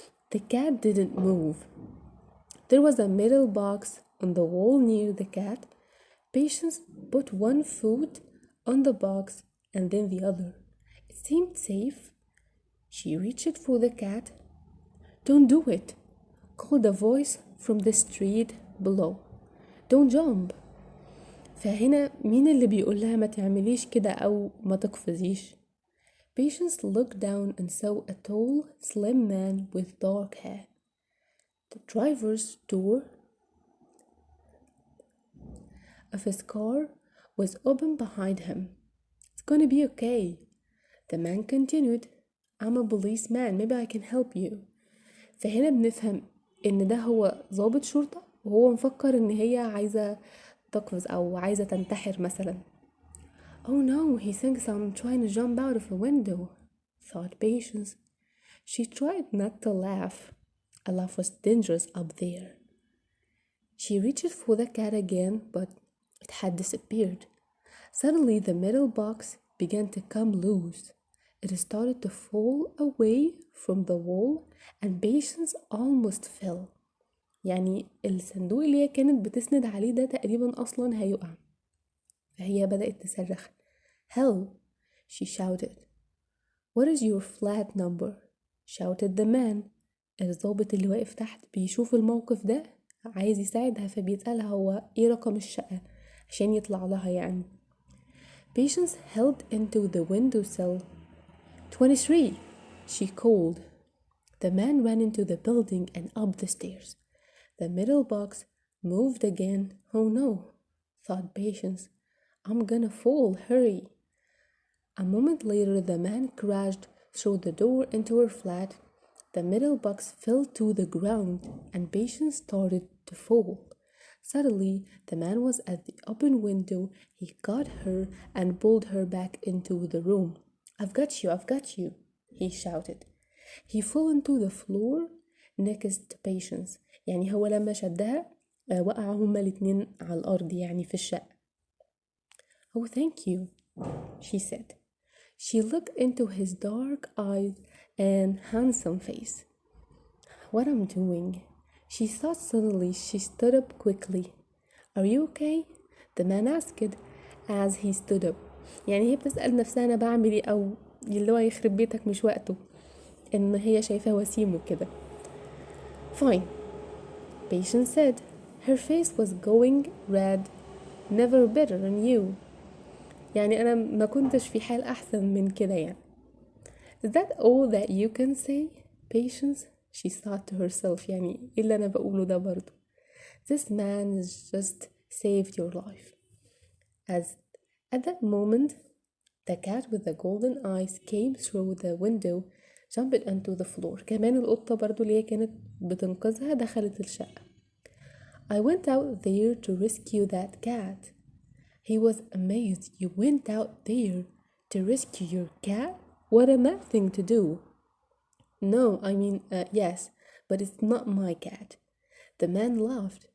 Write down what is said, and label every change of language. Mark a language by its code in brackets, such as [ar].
[en] The cat didn't move. There was a metal box on the wall near the cat. Patience put one foot on the box and then the other. It seemed safe. She reached for the cat. Don't do it, called a voice from the street below. Don't jump. [ar] فهنا مين اللي بيقول لها ما تعمليش كده أو ما تقفزيش؟ [en] Patience looked down and saw a tall, slim man with dark hair. The driver's door of his car was open behind him. It's gonna be okay. The man continued. I'm a policeman. Maybe I can help you. [ar] فهنا بنفهم إن ده هو ضابط شرطة وهو مفكر إن هي عايزة تقفز أو عايزة تنتحر مثلا. [en] Oh no, he thinks I'm trying to jump out of a window, thought Patience. She tried not to laugh. A laugh was dangerous up there. She reached for the cat again, but it had disappeared. Suddenly, the metal box began to come loose. It started to fall away from the wall, and Patience almost fell. [ar] يعني الصندوق اللي هي كانت بتسند عليه ده تقريبا أصلا هيقع. فهي بدأت تصرخ. [en] Help! She shouted. What is your flat number? shouted the man. [ar] الضابط اللي واقف تحت بيشوف الموقف ده عايز يساعدها فبيسألها هو ايه رقم الشقة عشان يطلع لها يعني. [en] Patience held into the windowsill. 23, she called. The man ran into the building and up the stairs. The middle box moved again. Oh no, thought Patience. I'm gonna fall, hurry. A moment later, the man crashed through the door into her flat. The middle box fell to the ground and Patience started to fall. Suddenly, the man was at the open window. He caught her and pulled her back into the room. I've got you, he shouted. He fell into the floor next to Patience. [ar] يعني هو لما شدها وقع هما الاتنين على الأرض يعني في الشقة. [en] Oh, thank you, she said. She looked into his dark eyes and handsome face. What I'm doing? She thought suddenly. She stood up quickly. Are you okay? The man asked as he stood up. [ar] يعني هي بتسأل نفسها أنا بعمل إيه أو اللي هو يخرب بيتك مش وقته إن هي شايفاه وسيم وكده. [en] Fine, Patience said. Her face was going red. Never better than you. [ar] يعني أنا ما كنتش في حال أحسن من كده يعني. [en] Is that all that you can say, Patience? She thought to herself. [ar] يعني إيه اللي أنا بقوله ده برضو. [en] This man has just saved your life. As at that moment, the cat with the golden eyes came through the window, jumped onto the floor. [ar] كمان القطة برضو اللي هي كانت بتنقذها دخلت الشقة. [en] I went out there to rescue that cat. He was amazed. You went out there to rescue your cat? What a mad thing to do. No, yes, but it's not my cat. The man laughed.